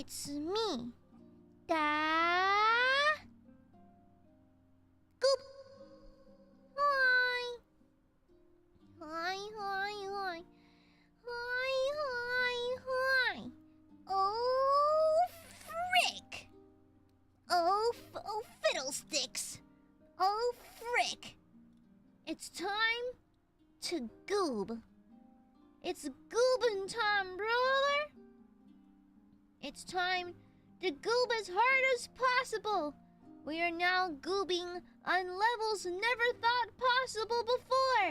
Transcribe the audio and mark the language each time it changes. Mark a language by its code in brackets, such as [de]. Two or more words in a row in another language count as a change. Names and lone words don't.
[en] me. Da. Goop. Hi. Hi, hi, hi. Hi, hi, hi. Oh, frick. Oh, fiddlesticks. Oh, frick. It's time to goob. It's goobin' time, brother. It's time to goob as hard as possible. We are now goobing on levels never thought possible before.